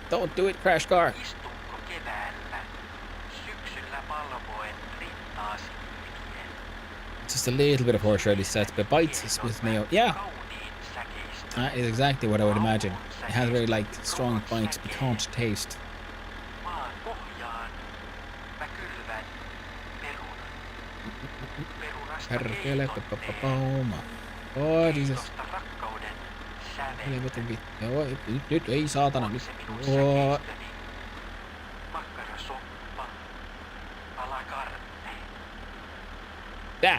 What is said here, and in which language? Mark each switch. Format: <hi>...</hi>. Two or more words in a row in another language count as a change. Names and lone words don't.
<en>Don't do it, crash car. Just a little bit of horseradish sets, but bites with mayo. Yeah. That is exactly what I would imagine. It has very like strong bites, piquant taste. Perkele, oh Jesus.</en> <fi>Helvetin vittu. Joo, nyt ei saatana nyt. Oh.</fi> <en>Damn.</en>